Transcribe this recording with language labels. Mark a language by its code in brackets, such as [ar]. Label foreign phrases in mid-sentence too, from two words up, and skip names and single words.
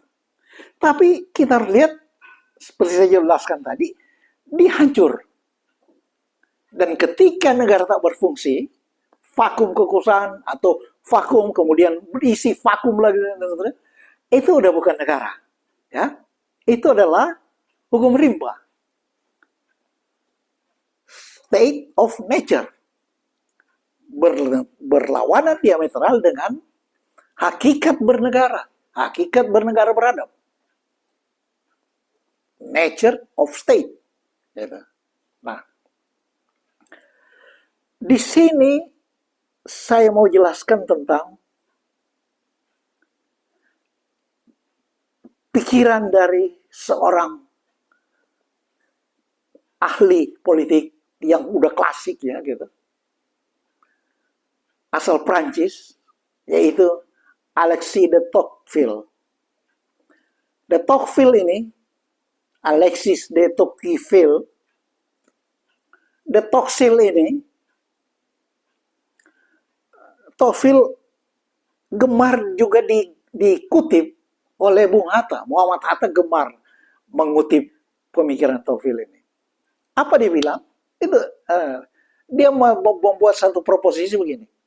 [id] Tapi kita lihat seperti saya jelaskan tadi, dihancur. Dan ketika negara tak berfungsi, vakum kekuasaan atau vakum kemudian berisi vakum lagi, itu udah bukan negara, ya. Itu adalah hukum rimba, [en] state of nature, [id] berlawanan diametral dengan hakikat bernegara beradab, [en] nature of state. [id] Nah, di sini saya mau jelaskan tentang pikiran dari seorang ahli politik yang udah klasik ya gitu, asal Prancis, yaitu Alexis de Tocqueville. De Tocqueville ini, Alexis de Tocqueville, de Tocqueville ini, Tocqueville gemar juga dikutip oleh Bung Hatta. Muhammad Hatta gemar mengutip pemikiran Tocqueville ini. Apa dia bilang? Itu dia membuat satu proposisi begini.